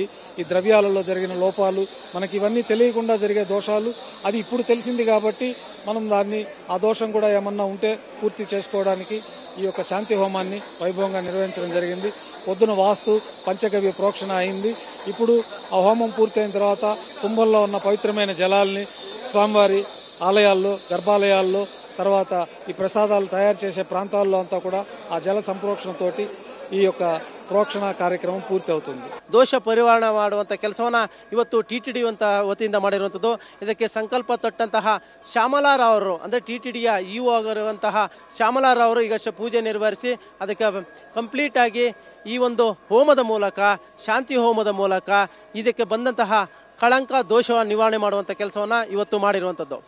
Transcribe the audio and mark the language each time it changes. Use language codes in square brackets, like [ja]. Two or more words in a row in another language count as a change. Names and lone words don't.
[te] ఈ ద్రవ్యాలలో జరిగిన లోపాలు, మనకి ఇవన్నీ తెలియకుండా జరిగే దోషాలు, అది ఇప్పుడు తెలిసింది కాబట్టి మనం దాన్ని ఆ దోషం కూడా ఏమన్నా ఉంటే పూర్తి చేసుకోవడానికి ఈ యొక్క శాంతి హోమాన్ని వైభవంగా నిర్వహించడం జరిగింది. పొద్దున వాస్తు పంచగవ్య ప్రోక్షణ అయింది. ఇప్పుడు ఆ హోమం పూర్తయిన తర్వాత కుంభంలో ఉన్న పవిత్రమైన జలాల్ని స్వామివారి ఆలయాల్లో, గర్భాలయాల్లో, తర్వాత ఈ ప్రసాదాలు తయారు చేసే ప్రాంతాల్లో అంతా కూడా ఆ జల సంప్రోక్షణతోటి ఈ యొక్క ప్రోక్షణ కార్యక్రమ పూర్తి అవుతుంది. [kn] ದೋಷ ಪರಿವಾರಣೆ ಮಾಡುವಂಥ ಕೆಲಸವನ್ನು ಇವತ್ತು TTD ವತಿಯಿಂದ ಮಾಡಿರುವಂಥದ್ದು. ಇದಕ್ಕೆ ಸಂಕಲ್ಪ ತೊಟ್ಟಂತಹ ಶ್ಯಾಮಲಾರಾವ್ ಅವರು, ಅಂದರೆ TTDಯ EO ಆಗಿರುವಂತಹ ಶ್ಯಾಮಲಾರಾವ್ ಅವರು ಈಗಷ್ಟೇ ಪೂಜೆ ನೆರವೇರಿಸಿ ಅದಕ್ಕೆ ಕಂಪ್ಲೀಟಾಗಿ ಈ ಒಂದು ಹೋಮದ ಮೂಲಕ, ಶಾಂತಿ ಹೋಮದ ಮೂಲಕ ಇದಕ್ಕೆ ಬಂದಂತಹ ಕಳಂಕ ದೋಷ ನಿವಾರಣೆ ಮಾಡುವಂಥ ಕೆಲಸವನ್ನು ಇವತ್ತು ಮಾಡಿರುವಂಥದ್ದು.